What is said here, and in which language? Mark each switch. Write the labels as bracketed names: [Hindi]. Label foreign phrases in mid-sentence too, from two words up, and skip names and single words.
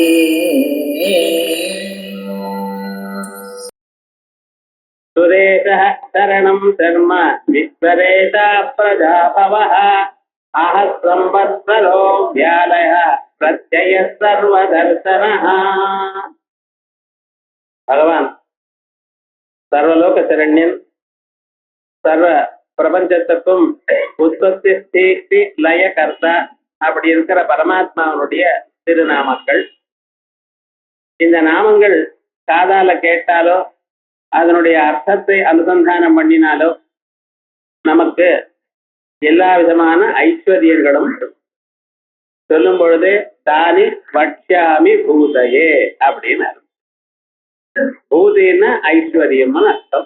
[Sanskrit] सुरेशः शरणं शर्म विश्वरेता प्रजाभवः आह संवत्सरो व्यालय प्रत्यय सर्वदर्शनः. [Tamil] பகவான் சர்வலோக சரண்யன், சர்வ பிரபஞ்சத்துக்கும் உற்பத்தி ஸ்திதி லய கர்த்தா அப்படி இருக்கிற பரமாத்மாவனுடைய திருநாமங்கள். இந்த நாமங்கள் காதால கேட்டாலோ அதனுடைய அர்த்தத்தை அனுசந்தானம் பண்ணினாலோ நமக்கு எல்லா விதமான ஐஸ்வர்யங்களும் சொல்லும் பொழுது [Sanskrit] तानि वक्ष्यामि भूतये [Tamil] அப்படின்னு பூதின்னா ஐஸ்வர்யம்னு அர்த்தம்.